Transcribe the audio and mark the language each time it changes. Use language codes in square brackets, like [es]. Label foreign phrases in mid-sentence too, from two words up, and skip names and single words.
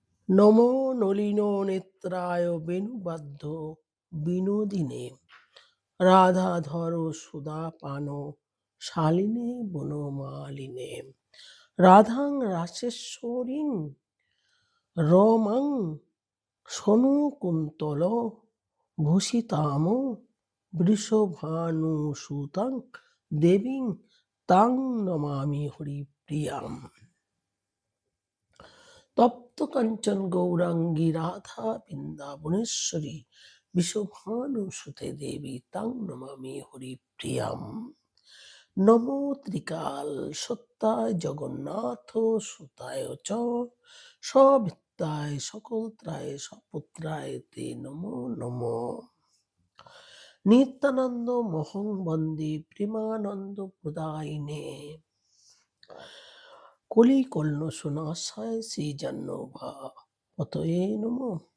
[sa] নমো নলিন নেত্রায় বেণুবাদ্য বিনোদিনে রাধাধর সুধাপান শালিনে বনমালিনে রাধাং রাসেশ্বরীং রমাং সনুকুন্তল ভূষিতাম বৃষভানুসুতাং দেবীং তাং নমামি হরিপ্রিয়াম। তপ্ত কাঞ্চন গৌরাঙ্গী রাধা বৃন্দাবনেশ্বরী বিশ্বভানুসুতে দেবী তাং নমামি হরিপ্রিয়াম। নমো ত্রিকাল সত্যায় জগন্নাথ সুতায় চ সবিত্তায় সকলত্রায় সপুত্রায় তে নমো নমো। নিত্যানন্দ মহং বন্দে প্রেমানন্দ প্রদায়িনে কলিকল্ন সুনাশায় শ্রীজাহ্নবা পতয়ে নমঃ।